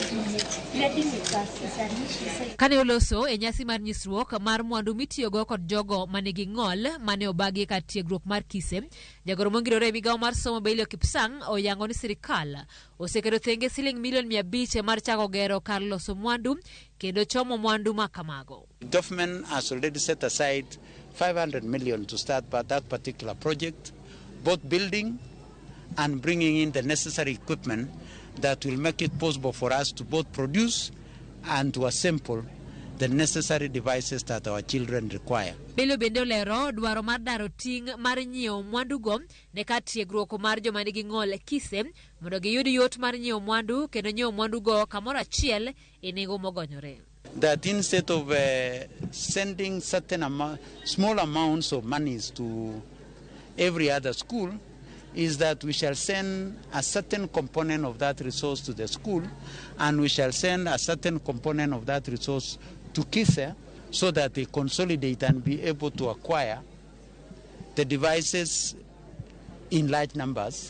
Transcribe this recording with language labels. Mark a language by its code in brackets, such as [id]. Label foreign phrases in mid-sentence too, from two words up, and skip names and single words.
[luo] Kane oloso e nyasi mar nyisruok mar mwandu mitiyogo kod jogo manigi ng'ol mane obagi kar tiegruok mar Kise, jagoro mongirore e migawo mar somo Belio Kipsang oyango ni sirkal oseketo thenge siling milion 500 mar chako gero kar loso mwandu kendo chomo mwandu makamago. [en] Government has already set aside 500 million to start that particular project, both building and bringing in the necessary equipment that will make it possible for us to both produce and to assemble the necessary devices that our children require. [luo] Belio bende olero dwaro mar daro ting' mar nyiewo mwandu go ne kar tiegruok mar joma nigi ng'ol Kise mondo giyud yot mar nyiewo mwandu kendo nyiewo mwandu go kamoro achiel e nengo mogonyore. [en] That instead of sending small amounts of monies to every other school, is that we shall send a certain component of that resource to the school, and we shall send a certain component of that resource to Kise so that they consolidate and be able to acquire the devices in large numbers.